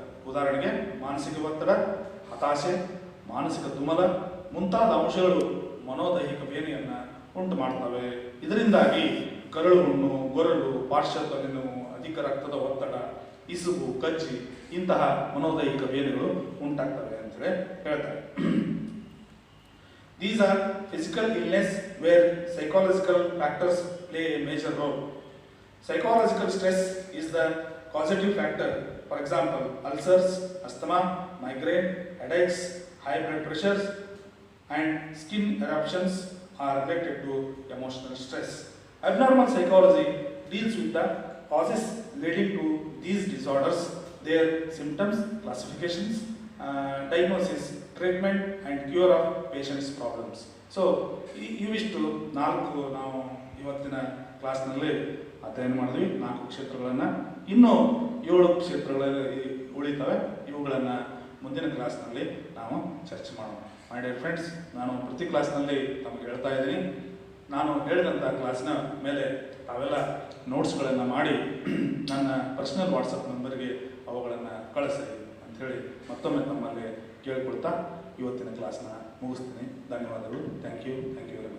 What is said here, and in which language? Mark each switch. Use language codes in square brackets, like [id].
[kn] ಉದಾಹರಣೆಗೆ ಮಾನಸಿಕ ಒತ್ತಡ, ಹತಾಶೆ, ಮಾನಸಿಕ ತುಮಲ ಮುಂತಾದ ಅಂಶಗಳು ಮನೋದೈಹಿಕ ಬೇನೆಯನ್ನು ಉಂಟು ಮಾಡ್ತವೆ. ಇದರಿಂದಾಗಿ ಕರಳು ಹುಣ್ಣು, ಗೊರಲು, ಪಾರ್ಶ್ವತ್ವ ನೋವು, ಅಧಿಕ ರಕ್ತದ ಒತ್ತಡ, ಇಸುಬು, ಕಜ್ಜಿ ಇಂತಹ ಮನೋದೈಹಿಕ ಬೇನೆಗಳು ಉಂಟಾಗ್ತವೆ ಅಂತೇಳಿ ಹೇಳ್ತಾರೆ. [en] These are physical illness where psychological factors play a major role. Psychological stress is the causative factor. For example, ulcers, asthma, migraine, headaches, high blood pressures, and skin eruptions are related to emotional stress. Abnormal psychology deals with the causes leading to these disorders, their symptoms, classifications, diagnosis, treatment and cure of patient's problems. [kn] So, ಇವಿಷ್ಟು 4 ನಾವು ಇವತ್ತಿನ ಕ್ಲಾಸ್ನಲ್ಲಿ ಅಧ್ಯಯನ ಮಾಡಿದ್ವಿ. 4 ಕ್ಷೇತ್ರಗಳನ್ನು, ಇನ್ನೂ 7 ಕ್ಷೇತ್ರಗಳಲ್ಲಿ ಉಳಿತವೆ. ಇವುಗಳನ್ನು ಮುಂದಿನ ಕ್ಲಾಸ್ನಲ್ಲಿ ನಾವು ಚರ್ಚೆ ಮಾಡೋಣ. [en] my dear friends, [kn] ನಾನು ಪ್ರತಿ ಕ್ಲಾಸ್ನಲ್ಲಿ ತಮಗೆ ಹೇಳ್ತಾ ಇದ್ದೀನಿ, ನಾನು ಹೇಳಿದಂಥ ಕ್ಲಾಸ್ನ ಮೇಲೆ ತಾವೆಲ್ಲ ನೋಟ್ಸ್ಗಳನ್ನು ಮಾಡಿ ನನ್ನ ಪರ್ಸನಲ್ ವಾಟ್ಸಪ್ ನಂಬರ್ಗೆ ಅವುಗಳನ್ನು ಕಳಿಸಿ ಅಂಥೇಳಿ ಮತ್ತೊಮ್ಮೆ ತಮ್ಮಲ್ಲಿ ಕೇಳಿಕೊಳ್ತಾ ಇವತ್ತಿನ ಕ್ಲಾಸ್ನ ಮುಗಿಸ್ತೀನಿ. ಧನ್ಯವಾದಗಳು. [en] Thank you very much.